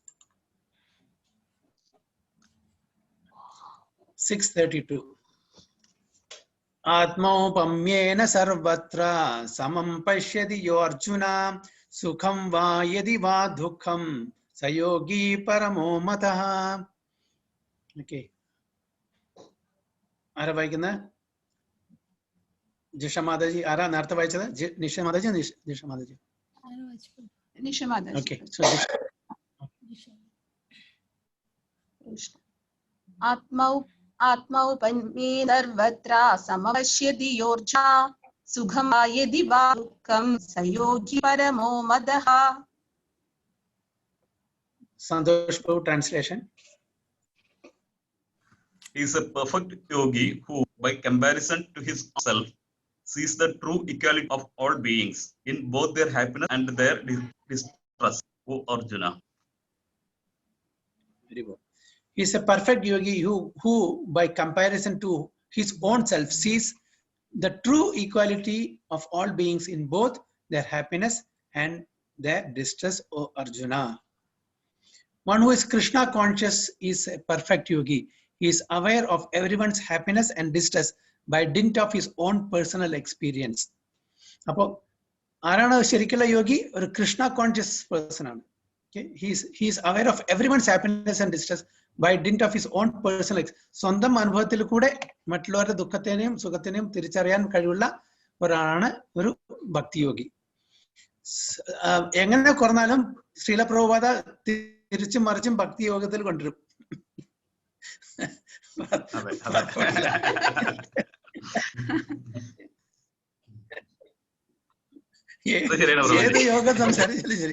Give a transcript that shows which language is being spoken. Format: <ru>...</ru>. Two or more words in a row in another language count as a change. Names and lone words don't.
<sa>632. आत्मौपम्येन सर्वत्र समं पश्यति यो अर्जुन सुखं वा यदि वा दुःखं स योगी परमो मतः.</sa> <ml>Okay. ആരാ വായിക്കുന്നത്? ജിഷ മാതാജി. ആരാ നേരത്തെ വായിച്ചത്? നിഷ മാതാജി, ജിഷ മാതാജി.</ml> <en>Okay, so</en> <sa>आत्मौपन्ये सर्वत्र समपश्यति योर्जा सुखं वा यदि वा दुःखं स योगी परमो मदः.</sa> <en>Santosh Prabhu translation. He is a perfect yogi who, by comparison to his self, sees the true equality of all beings in both their happiness and their distress. O Arjuna. Very good. He is a perfect yogi who, by comparison to his own self, sees the true equality of all beings in both their happiness and their distress, O Arjuna. One who is Krishna conscious is a perfect yogi. He is aware of everyone's happiness and distress by dint of his own personal experience.</en> <ml>അപ്പോൾ ആരാണ് ശരിക്കുള്ള യോഗി? ഒരു</ml> <en>Krishna conscious person</en> <ml>ആണ്.</ml> <en>He is aware of everyone's happiness and distress by dint of his own personal experience.</en> <ml>സ്വന്തം അനുഭവത്തിൽ കൂടെ മറ്റുള്ളവരുടെ ദുഃഖത്തിനെയും സുഖത്തിനെയും തിരിച്ചറിയാൻ കഴിവുള്ള ഒരാളാണ് ഒരു ഭക്തിയോഗി. എങ്ങനെ കുറഞ്ഞാലും ശ്രീല പ്രഭുപാദ തിരിച്ചും മറിച്ചും ഭക്തി യോഗത്തിൽ കൊണ്ടുവരും. ഏത് യോഗം സംസാരിച്ചാലും ശരി.</ml>